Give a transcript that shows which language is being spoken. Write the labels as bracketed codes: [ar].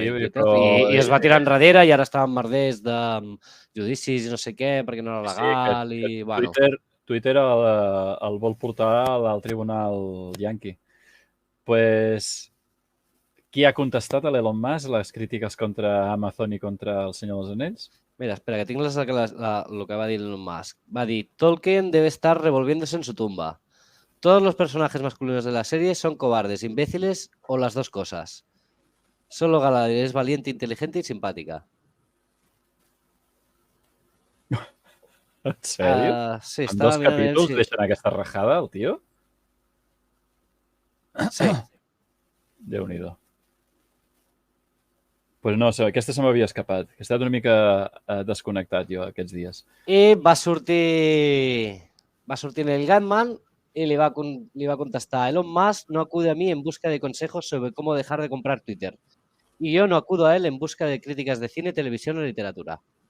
[ca] Sí, Twitter, i es va tirar enrere i ara estaven merders de judicis i no sé què, perquè no era legal. Sí, bueno. Twitter el vol portar al tribunal yanqui. Pues, qui ha contestat a l'Elon Musk les crítiques contra Amazon i contra el Senyor dels Anells? Mira, espera, que tinc el que va dir Elon Musk. Va dir, [es] Tolkien debe estar revolviéndose en su tumba. Todos los personajes masculinos de la serie son cobardes, imbéciles o las dos cosas. Solo Galadriel es valiente, inteligente y simpática. [ca] En sèrio? Sí, en 2 capítols deixen aquesta rajada, el tio? Sí. Déu-n'hi-do. Pues no, aquesta se m'havia escapat. He estat una mica desconnectat jo aquests dies. I va sortir [es] Neil Gaiman y le va a contestar, Elon Musk no acude a mí en busca de consejos sobre cómo dejar de comprar Twitter. Y yo no acudo a él en busca de críticas de cine, televisión o literatura.